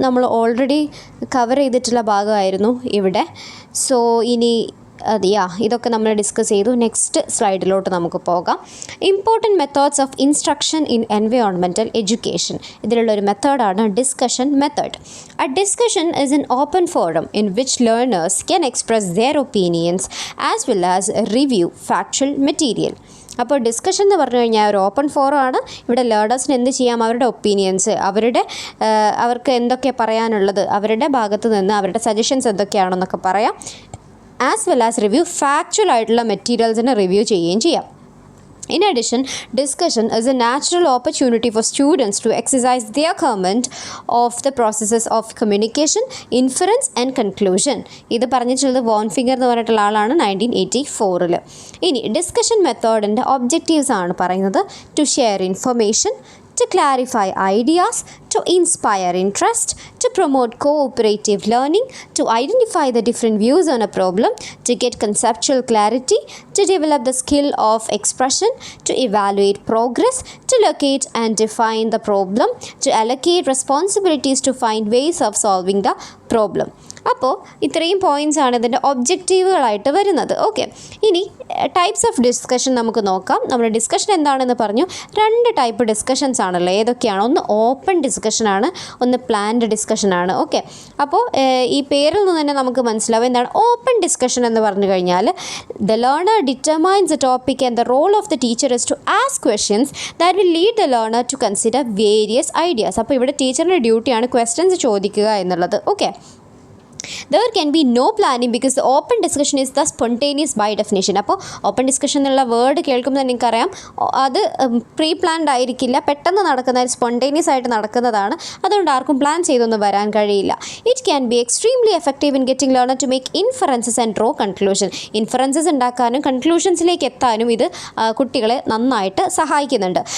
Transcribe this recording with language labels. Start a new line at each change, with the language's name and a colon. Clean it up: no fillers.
Malayalam: നമ്മൾ already cover ചെയ്തിട്ടുള്ള ഭാഗമായിരുന്നു ഇവിടെ. സോ ഇനി ഇതൊക്കെ നമ്മൾ ഡിസ്കസ് ചെയ്തു. നെക്സ്റ്റ് സ്ലൈഡിലോട്ട് നമുക്ക് പോകാം.
English: Important methods of instruction in environmental education.
Malayalam: ഇതിലുള്ളൊരു മെത്തേഡാണ് discussion method.
English: A discussion is an open forum in which learners can express their opinions as well as review factual material.
Malayalam: അപ്പോൾ discussion എന്ന് പറഞ്ഞു കഴിഞ്ഞാൽ ഒരു open forum ആണ്. ഇവിടെ ലേണേഴ്സിന് എന്ത് ചെയ്യാം, അവരുടെ ഒപ്പീനിയൻസ്, അവർക്ക് എന്തൊക്കെ പറയാനുള്ളത്, അവരുടെ ഭാഗത്ത് നിന്ന് അവരുടെ സജഷൻസ് എന്തൊക്കെയാണെന്നൊക്കെ പറയാം.
English: as well as review factual
Malayalam: ആയിട്ടുള്ള മെറ്റീരിയൽസിനെ റിവ്യൂ ചെയ്യുകയും ചെയ്യാം.
English: In addition, discussion is a natural opportunity for students to exercise their command of the processes of communication, inference and conclusion.
Malayalam: ഇത് പറഞ്ഞിട്ടുള്ളത് വോൺ ഫിഗർ എന്ന് പറഞ്ഞിട്ടുള്ള ആളാണ് 1984. ഇനി ഡിസ്കഷൻ മെത്തേഡിൻ്റെ ഒബ്ജക്റ്റീവ്സ് ആണ് പറയുന്നത്.
English: To share information, to clarify ideas, to inspire interest, to promote cooperative learning, to identify the different views on a problem, to get conceptual clarity, to develop the skill of expression, to evaluate progress, to locate and define the problem, to allocate responsibilities to find ways of solving the problem.
Malayalam: അപ്പോൾ ഇത്രയും points ആണ് ഇതിൻ്റെ ഒബ്ജക്റ്റീവുകളായിട്ട് വരുന്നത്. Okay, ഇനി types of discussion നമുക്ക് നോക്കാം. നമ്മുടെ discussion എന്താണെന്ന് പറഞ്ഞു. 2 ടൈപ്പ് ഡിസ്കഷൻസ് ആണല്ലോ. ഏതൊക്കെയാണ്? ഒന്ന് ഓപ്പൺ ഡിസ്കഷനാണ്, ഒന്ന് പ്ലാൻഡ് ഡിസ്കഷനാണ്. ഓക്കെ, അപ്പോൾ ഈ പേരിൽ നിന്ന് തന്നെ നമുക്ക് മനസ്സിലാവും എന്താണ് ഓപ്പൺ ഡിസ്കഷൻ എന്ന് പറഞ്ഞു കഴിഞ്ഞാൽ.
English: The learner determines the topic and the role of the teacher is to ask questions that will lead the learner to consider various ideas.
Malayalam: അപ്പോൾ ഇവിടെ ടീച്ചറിൻ്റെ ഡ്യൂട്ടിയാണ് ക്വസ്റ്റ്യൻസ് ചോദിക്കുക എന്നുള്ളത്.
English: Okay, there can be no planning because the open discussion is the spontaneous by definition.
Malayalam: അപ്പോൾ open discussion എന്നുള്ള word കേൾക്കുമ്പോൾ തന്നെ നിങ്ങൾക്കറിയാം അത് പ്രീ പ്ലാൻഡ് ആയിരിക്കില്ല, പെട്ടെന്ന് നടക്കുന്ന സ്പോണ്ടേനിയസ് ആയിട്ട് നടക്കുന്നതാണ്. അതുകൊണ്ട് ആർക്കും പ്ലാൻ ചെയ്തൊന്നും വരാൻ കഴിയില്ല.
English: It can be extremely effective in getting learner to make inferences and draw conclusion.
Malayalam: Inferences ഉണ്ടാക്കാനും കൺക്ലൂഷൻസിലേക്ക് എത്താനും ഇത് കുട്ടികളെ നന്നായിട്ട് സഹായിക്കുന്നുണ്ട്.